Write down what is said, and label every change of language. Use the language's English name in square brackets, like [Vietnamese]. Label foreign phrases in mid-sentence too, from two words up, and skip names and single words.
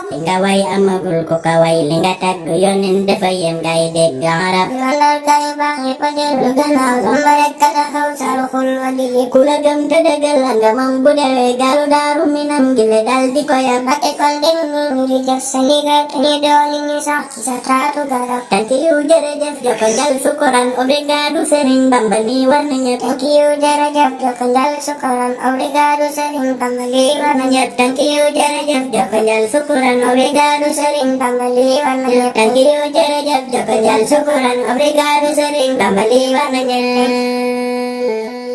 [Wolof] li nga way amagul ko ka way li nga tagg yonen dafa yem gay dégg arab. landal gaa yu baax yi pa dellu gannaaw lamba rek ka taxaw saru xul wa digi. ku la gëm te dëggal la nga moom bu dewee garu daaru minam gi le dal di ko yab. Mbàkke kon dem nii ñu di jëf sa ndigal te ñu dooli ñu sax ci sa taatu garab. [English] thank you [Wolof] jërëjëf joko jal sukuran obrigado Serigne Bamba lii war na ñëpp. [English] thank you [Wolof] jërëjëf joko njal sukuran obrigado Serigne Bamba lii war na ñëpp. [English] thank you [Wolof] jërëjëf joko jal sukuran obrigado Serigne Bamba lii war na ñëpp. [English] thank you [Wolof] jërëjëf joko jal sukuran obrigado Serigne Bamba lii war na ñëpp.